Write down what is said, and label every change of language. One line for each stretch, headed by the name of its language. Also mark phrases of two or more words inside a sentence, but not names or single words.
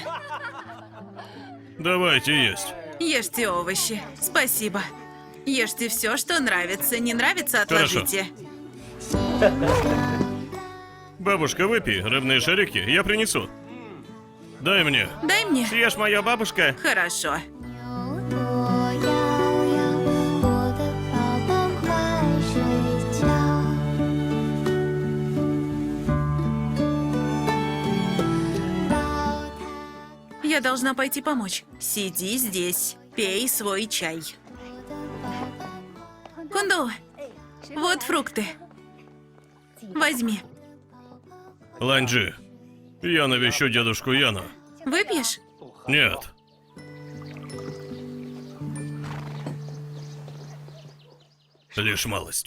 Russian: Давайте есть. Ешьте овощи. Спасибо. Ешьте все, что нравится. Не нравится, Хорошо. отложите. Бабушка, выпей рыбные шарики, я принесу. Дай мне. Дай мне. Съешь мою бабушка? Хорошо.
Chinese: 牛多摇摇，我的宝宝快睡觉。宝塔。
Russian: Я должна пойти помочь. Сиди здесь, пей свой чай. Кунду, вот фрукты. Возьми. Ланджи, я навещу дедушку Яна. Выпьешь? Нет. Лишь малость.